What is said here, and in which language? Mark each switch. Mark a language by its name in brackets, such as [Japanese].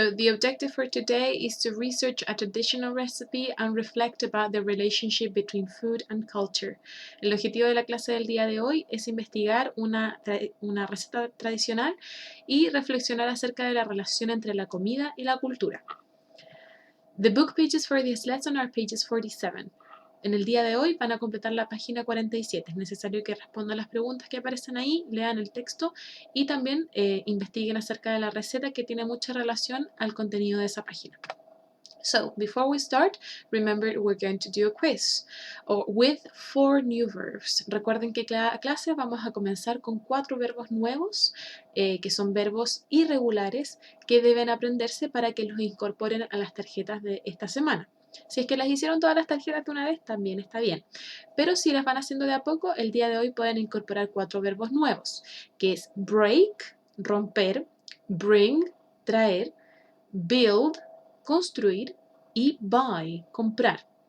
[English] So the objective for today is to research a traditional recipe and reflect about the relationship between food and culture. [Spanish] El objetivo de la clase del día de hoy es investigar una receta tradicional y reflexionar acerca de la relación entre la comida y la cultura. [English] The book pages for this lesson are pages 47. [Spanish] En el día de hoy van a completar la página 47. Es necesario que respondan las preguntas que aparecen ahí, lean el texto y también investiguen acerca de la receta que tiene mucha relación al contenido de esa página. [English] So, before we start, remember we're going to do a quiz with 4 new verbs. [Spanish] Recuerden que cada clase vamos a comenzar con 4 verbos nuevos, que son verbos irregulares, que deben aprenderse para que los incorporen a las tarjetas de esta semana. Si es que las hicieron todas las tarjetas de una vez, también está bien. Pero si las van haciendo de a poco, el día de hoy pueden incorporar 4 verbos nuevos, que es break, romper, bring, traer, build, construir, y buy, comprar.